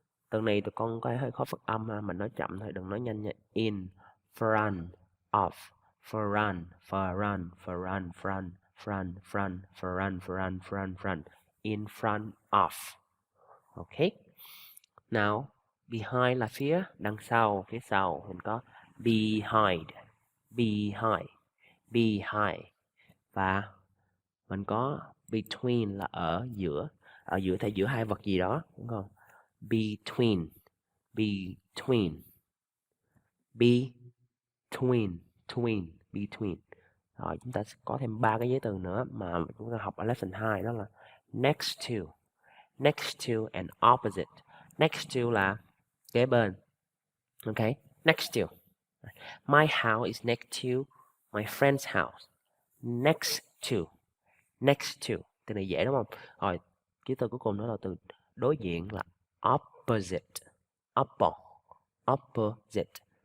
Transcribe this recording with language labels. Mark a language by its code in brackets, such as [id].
[vi] Từ này tụi con có hơi khó phát âm, mình nói chậm thôi, đừng nói nhanh nha. [en] In front of, front, front, front, front, front, front, front, front, front, front. In front of. Ok. [vi] Now, behind là phía đằng sau, phía sau. Mình có behind, behind, behind. Và mình có between là ở giữa thì giữa hai vật gì đó, đúng không? [en] Between, between, between, between. [vi] Rồi chúng ta sẽ có thêm 3 cái giới từ nữa mà chúng ta học ở lesson 2, đó là [en] next to and opposite. [vi] Next to là kế bên, ok? Next to. [en] My house is next to my friend's house. Next to. [vi] Từ này dễ đúng không? Rồi ký từ cuối cùng đó là từ đối diện là opposite. Opposite.